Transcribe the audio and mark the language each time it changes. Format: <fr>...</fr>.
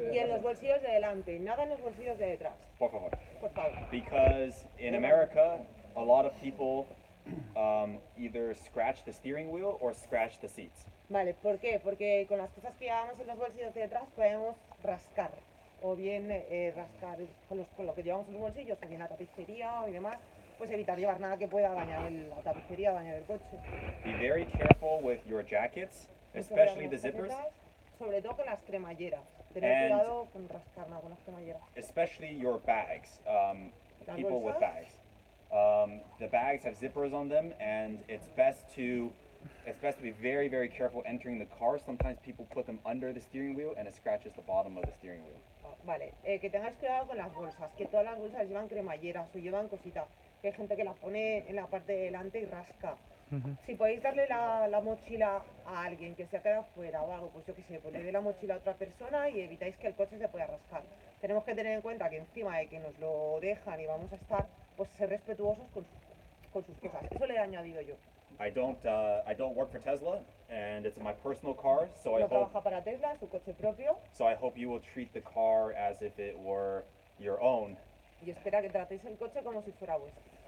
<es>Y en los bolsillos de delante, nada en los bolsillos de detrás. Por favor. Por favor.</es> <en>Because in America, a lot of people either scratch the steering wheel or scratch the seats.</en> <es>Vale, ¿por qué? Porque con las cosas que llevamos en los bolsillos de detrás podemos rascar. O bien rascar con lo que llevamos en los bolsillos, o bien la tapicería y demás, pues evitar llevar nada que pueda dañar la tapicería, dañar el coche.</es> <en>Be very careful with your jackets, especially the zippers.</en> <es>Sobre todo con las cremalleras. Tener cuidado con rascar nada con las cremalleras.</es> <en>Especially your bags, people with bags. The bags have zippers on them, and it's best to be very, very careful entering the car. Sometimes people put them under the steering wheel, and it scratches the bottom of the steering wheel.</en> <es>Vale, que tengáis cuidado con las bolsas, que todas las bolsas llevan cremalleras o llevan cositas. Que hay gente que las pone en la parte de delante y rasca. Si podéis darle la mochila a alguien que se ha quedado fuera o algo, pues yo qué sé, ponerle la mochila a otra persona y evitáis que el coche se pueda rascar. Tenemos que tener en cuenta que encima de que nos lo dejan y vamos a estar, pues ser respetuosos con sus cosas. Eso le he añadido yo.</es> <en>I don't work for Tesla, and it's my personal car, so</en> <es>No trabaja para Tesla, su coche propio.</es> <en>So I hope you will treat the car as if it were your own.</en> <es>Y espera que tratéis el coche como si fuera vuestro.</es>